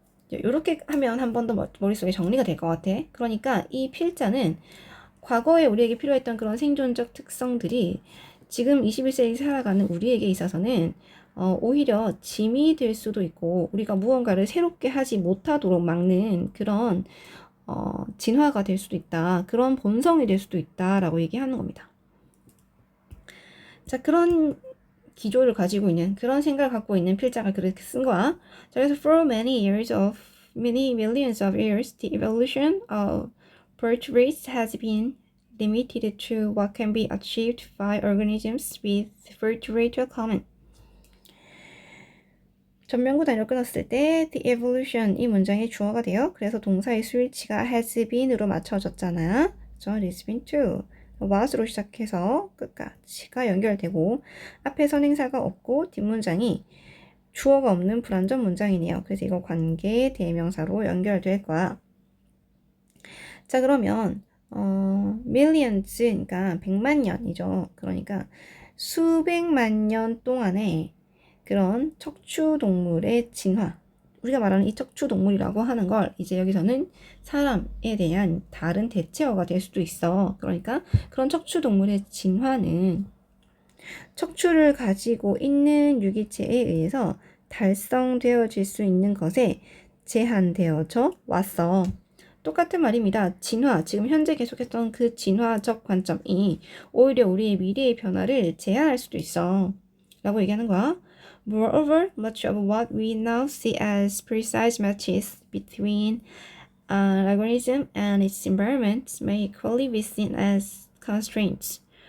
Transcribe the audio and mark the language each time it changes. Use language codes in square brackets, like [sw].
[ko] 이렇게 하면 한 번 더 머릿속에 정리가 될 것 같아. 그러니까 이 필자는 과거에 우리에게 필요했던 그런 생존적 특성들이 지금 21세기 살아가는 우리에게 있어서는 오히려 짐이 될 수도 있고 우리가 무언가를 새롭게 하지 못하도록 막는 그런 진화가 될 수도 있다. 그런 본성이 될 수도 있다라고 얘기하는 겁니다. 자, 그런 기조를 가지고 있는 그런 생각을 갖고 있는 필자가 그렇게 쓴 거야. 자, 그래서 [en] for many millions of years, the evolution of birth rates has been limited to what can be achieved by organisms with birth rate common. [ko] 전면구 단위로 끊었을 때 the evolution 이 문장의 주어가 돼요. 그래서 동사의 수일치가 has been으로 맞춰졌잖아. 그래서 [en] it has been to. [ko] what으로 시작해서 끝까지가 연결되고 앞에 선행사가 없고 뒷문장이 주어가 없는 불완전 문장이네요. 그래서 이거 관계 대명사로 연결될 거야. 자, 그러면 millions 그러니까 100만 년이죠. 그러니까 수백만 년 동안에 그런 척추동물의 진화, 우리가 말하는 이 척추동물이라고 하는 걸 이제 여기서는 사람에 대한 다른 대체어가 될 수도 있어. 그러니까 그런 척추동물의 진화는 척추를 가지고 있는 유기체에 의해서 달성되어질 수 있는 것에 제한되어져 왔어. 똑같은 말입니다. 진화, 지금 현재 계속했던 그 진화적 관점이 오히려 우리의 미래의 변화를 제한할 수도 있어. 라고 얘기하는 거야. [en] Moreover, much of what we now see as precise matches between an organism and its environment may equally be seen as constraints.